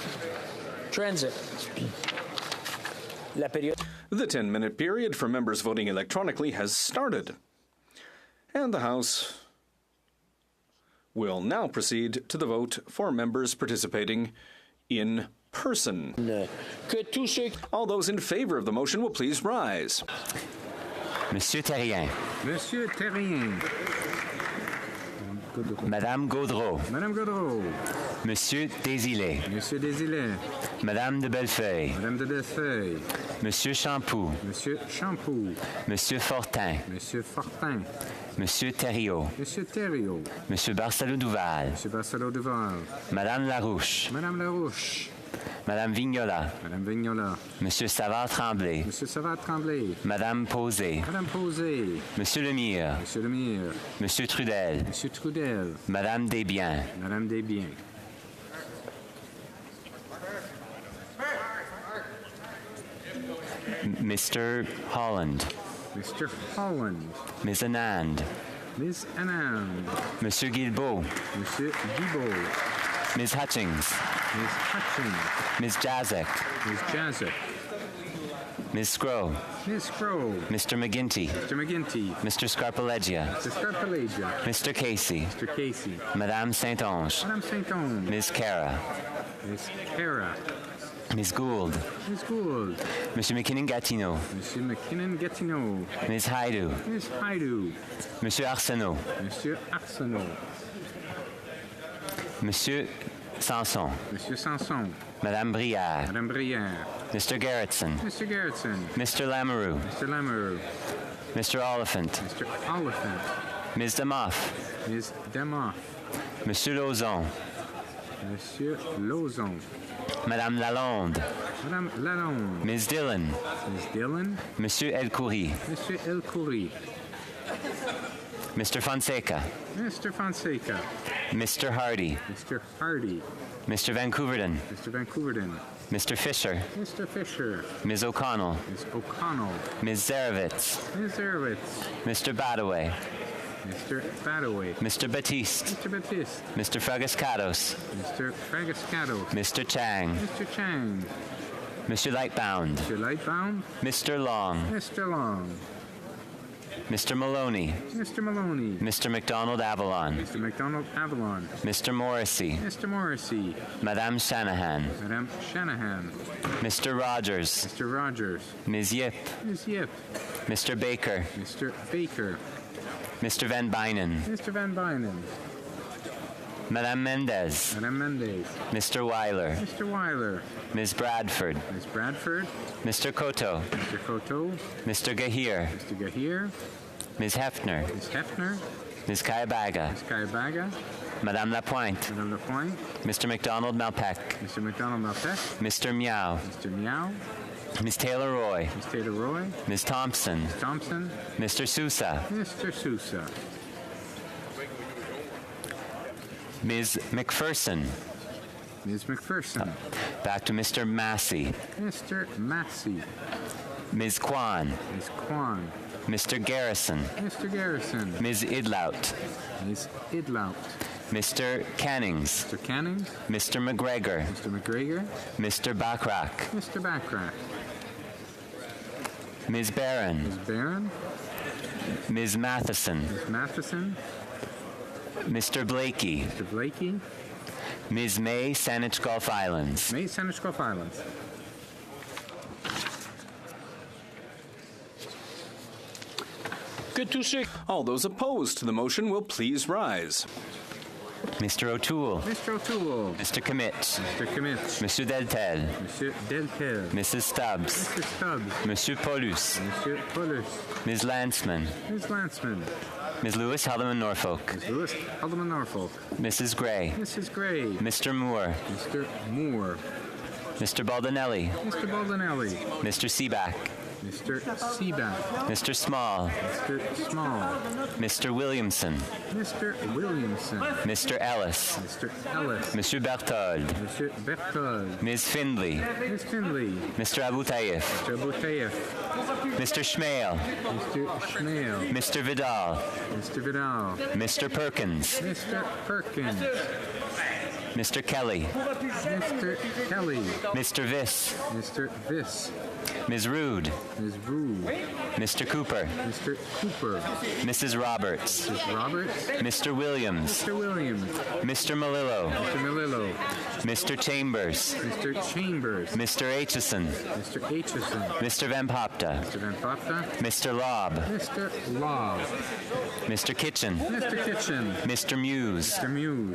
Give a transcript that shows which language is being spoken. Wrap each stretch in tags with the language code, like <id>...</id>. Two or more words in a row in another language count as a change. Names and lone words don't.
<en>The 10-minute period for members voting electronically has started, and the House will now proceed to the vote for members participating in person. All those in favor of the motion will please rise.</en> <fr>Monsieur Terrien. Monsieur Terrien. Madame Gaudreau. Madame Gaudreau. Monsieur Desilets. Monsieur Desilets. Madame de Bellefeuille. Madame de Bellefeuille. Monsieur Champoux. Monsieur Champoux. Monsieur Fortin. Monsieur Fortin. Monsieur Thériault. Monsieur Thériault. Monsieur Barcelo-Duval. Monsieur Barcelo-Duval. Madame Larouche. Madame Larouche. Madame Vignola. Madame Vignola. Monsieur Savard-Tremblay. Monsieur Savard-Tremblay. Madame Posey. Madame Posey. Monsieur Lemire. Monsieur Lemire. Monsieur Trudel. Monsieur Trudel. Madame Desbiens. Madame Desbiens.</fr> <en>Mr. Holland. Mr. Holland. Ms. Anand. Ms. Anand.</en> <fr>Monsieur Guilbeault. Monsieur Guilbeault.</fr> <en>Ms. Hutchings. Ms. Hutchings. Ms. Jazek. Ms. Jazek. Ms. Scrow. Ms. Scrow. Mr. McGinty. Mr. McGinty. Mr. Scarpaleggia. Mr. Scarpaleggia. Mr. Casey. Mr. Casey.</en> <fr>Madame Saint-Onge. Madame Saint-Onge.</fr> <en>Ms. Cara. Ms. Cara. Ms. Gould. Ms. Gould.</en> <fr>Monsieur McKinnon-Gatineau. Monsieur McKinnon-Gatineau.</fr> <en>Ms. Haidu. Ms. Haidu.</en> <fr>Monsieur Arsenault. Monsieur Arsenault. Monsieur Sanson. Monsieur Sanson. Madame Brière. Madame Brière.</fr> <en>Mr. Gerritsen. Mr. Gerritsen. Mr. Lamoureux. Mr. Lamoureux. Mr. Oliphant. Mr. Oliphant. Ms. Demoff. Ms. Demoff.</en> <fr>Monsieur Lauzon. Monsieur Lauzon. Madame Lalonde. Madame Lalonde.</fr> <en>Ms. Dillon. Ms. Dillon.</en> <fr>Monsieur El-Khoury. Monsieur El-Khoury.</fr> <en>Mr. Fonseca. Mr. Fonseca. Mr. Hardy. Mr. Hardy. Mr. Vancouverden. Mr. Vancouverden. Mr. Fisher. Mr. Fisher. Ms. O'Connell. Ms. O'Connell. Ms. Zarevitz. Ms. Zarevitz. Mr. Badaway. Mr. Badaway. Mr. Batiste. Mr. Batiste. Mr. Fragascatos. Mr. Fragascatos. Mr. Chang. Mr. Chang. Mr. Lightbound. Mr. Lightbound. Mr. Long. Mr. Long. Mr. Maloney. Mr. Maloney. Mr. McDonald Avalon. Mr. McDonald Avalon. Mr. Morrissey. Mr. Morrissey.</en> <fr>Madame Shanahan. Madame Shanahan.</fr> <en>Mr. Rogers. Mr. Rogers. Ms. Yip. Ms. Yip. Mr. Baker. Mr. Baker. Mr. Van Bynen. Mr. Van Bynen.</en> <fr>Madame Mendez. Madame Mendez.</fr> <en>Mr. Weiler. Mr. Weiler. Ms. Bradford. Ms. Bradford. Mr. Cotto. Mr. Cotto. Mr. Gahir. Mr. Gahir. Ms. Hefner. Ms. Hefner. Ms. Kayabaga. Ms. Kayabaga.</en> <fr>Madame Lapointe. Madame Lapointe.</fr> <en>Mr. McDonald Malpeck. Mr. McDonald Malpeck. Mr. Meow. Mr. Meow. Ms. Taylor Roy. Ms. Taylor Roy. Ms. Thompson. Ms. Thompson. Mr. Sousa. Mr. Sousa. Ms. McPherson. Ms. McPherson. Back to Mr. Massey. Mr. Massey. Ms. Kwan. Ms. Kwan. Mr. Garrison. Mr. Garrison. Ms. Idlout. Ms. Idlout. Mr. Cannings. Mr. Cannings. Mr. McGregor. Mr. McGregor. Mr. Bachrach. Mr. Bachrach. Ms. Barron. Ms. Barron. Ms. Matheson. Ms. Matheson. Mr. Blakey. Mr. Blakey. Ms. May, Saanich Gulf Islands. May, Saanich Gulf Islands. Good to see. All those opposed to the motion will please rise. Mr. O'Toole. Mr. O'Toole. Mr. Commit. Mr. Commit.</en> <fr>Monsieur Deltel. Monsieur Deltel.</fr> <en>Mrs. Stubbs. Mr. Stubbs.</en> <fr>Monsieur Paulus. Monsieur Paulus.</fr> <en>Ms. Lanceman. Ms. Lanceman. Ms. Lewis, Haldeman, Norfolk. Ms. Lewis, Haldeman, Norfolk. Mrs. Gray. Mrs. Gray. Mr. Moore. Mr. Moore. Mr. Baldinelli. Mr. Baldinelli. Mr. Seaback. Mr. Seaback. Mr. Small. Mr. Small. Mr. Williamson. Mr. Williamson. Mr. Ellis. Mr. Ellis.</en> <fr>Monsieur Berthold. Monsieur Berthold.</fr> <en>Ms. Findley. Ms. Findley. Mr. Abu Tayyif. Mr. Abu Tayyif. Mr. Schmale. Mr. Schmale. Mr. Vidal. Mr. Vidal. Mr. Perkins. Mr. Perkins. Mr. Kelly. Mr. Kelly. Mr. Viss. Mr. Viss. Ms. Rood. Ms. Rood. Mr. Cooper. Mr. Cooper. Mrs. Roberts. Mrs. Roberts. Mr. Williams. Mr. Williams. Mr. Malillo. Mr. Malillo. Mr. Chambers. Mr. Chambers. Mr. Aitchison. Mr. Aitchison. Mr. Van Popta. Mr. Van Popta. Mr. Lobb. Mr. Lobb. Mr. Kitchen. Mr. Kitchen. Mr. Muse. Mr. Muse.</en>